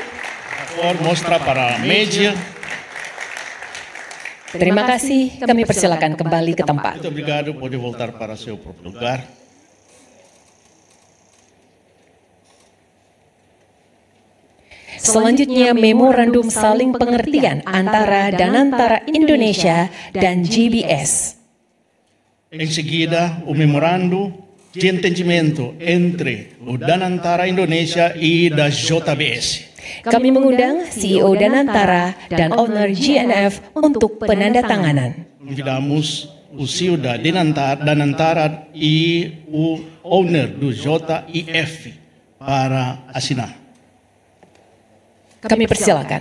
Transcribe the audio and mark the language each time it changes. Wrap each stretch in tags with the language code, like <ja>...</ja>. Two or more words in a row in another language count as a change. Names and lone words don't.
<pt>Por mostra para a mídia.</pt> <id>Terima kasih, kami persilakan kembali ke tempat.</id> <pt>Muito obrigado, pode voltar para seu próprio lugar.</pt> <id>Selanjutnya, memorandum saling pengertian antara Danantara Indonesia dan GBS.</id> <pt>Em seguida, o memorando de entendimento entre o Danantara Indonesia e da JBS.</pt> <id>Kami mengundang CEO Danantara dan owner GNF untuk penandatanganan.</id> <pt>Convidamos o CEO da Danantara e o owner do JIF para assinar.</pt> <id>Kami persilakan.</id>